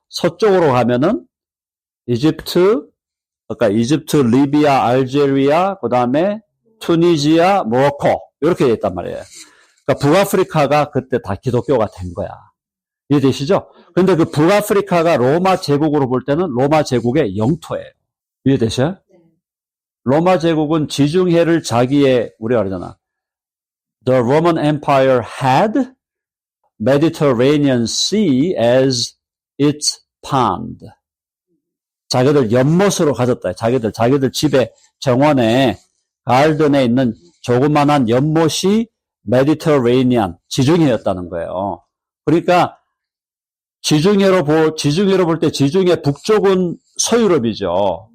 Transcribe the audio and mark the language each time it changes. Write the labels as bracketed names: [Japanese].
[Korean] 서쪽으로 가면은 이집트, 리비아, 알제리아, 그 다음에 투니지아, 모로코 이렇게 돼 있단 말이에요. 그러니까 북아프리카가 그때 다 기독교가 된 거야. 이해되시죠? 그런데 그 북아프리카가 로마 제국으로 볼 때는 로마 제국의 영토예요. 이해되셔요? 로마 제국은 지중해를 자기의, 우리가 그러잖아. [English] The Roman Empire had Mediterranean Sea as its pond. [Korean] 자기들 연못으로 가졌다. 자기들 집에 정원에 가든에 있는 조그만한 연못이 메디터레이니안 지중해였다는 거예요. 그러니까 지중해로 볼 때 지중해 북쪽은 서유럽이죠.